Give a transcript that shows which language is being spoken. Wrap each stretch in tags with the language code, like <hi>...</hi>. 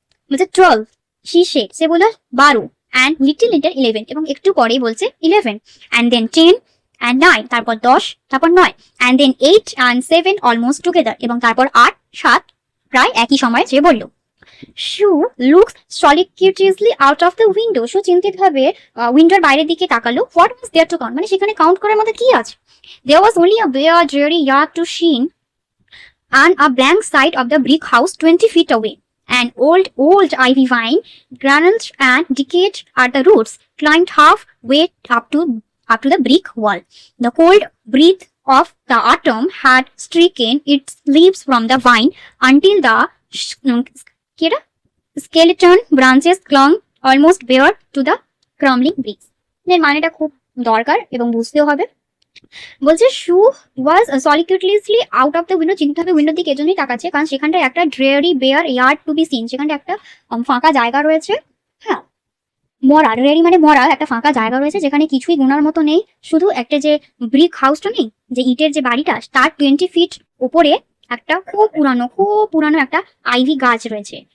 <bn>বলছে 12</bn> <en>she said,</en> <bn>সে বলল 12,</bn> <en>and little 11,</en> <bn>এবং একটু পরেই বলছে 11,</bn> <en>and then 10 and 9,</en> <bn>তারপর 10, তারপর 9,</bn> <en>and then 8 and 7 almost together,</en> <bn>এবং তারপর 8 7 প্রায় একই সময়ে সে বলল।</bn> <en>she looks solicitously out of the window,</en> <bn>শু চিন্তিত ভাবে উইন্ডোর বাইরের দিকে তাকালো।</bn> <en>what was there to count,</en> <bn>মানে সেখানে কাউন্ট করার মধ্যে কি আছে?</bn> <en>There was only a bare dreary yard to seen and a blank side of the brick house 20 feet away. An old ivy vine, granuled and decayed at the roots, climbed halfway up to the brick wall. The cold breath of the autumn had stricken its leaves from the vine until the skeleton branches clung almost bare to the crumbling bricks.</en> <bn>এর মানেটা খুব দরকার এবং বুঝতেও হবে। বলছে</bn> <en>she was solicitously out of the window,</en> <bn>চিন্তা হবে উইন্ডোর দিকে এজন্যই তাকাচ্ছে কারণ সেখানটায় একটা</bn> <en>dreary bare yard to be seen,</en> <bn>সেখানটা একটা ফাঁকা জায়গা রয়েছে। হ্যাঁ, মরা, ড্রেয়ারি মানে মরা, একটা ফাঁকা জায়গা রয়েছে যেখানে কিছুই গোনার মতো নেই, শুধু একটা যে ব্রিক হাউসটা নেই, যে ইটের যে বাড়িটা, তার 20 ফিট উপরে একটা খুব পুরানো একটা আইভি গাছ রয়েছে।</bn>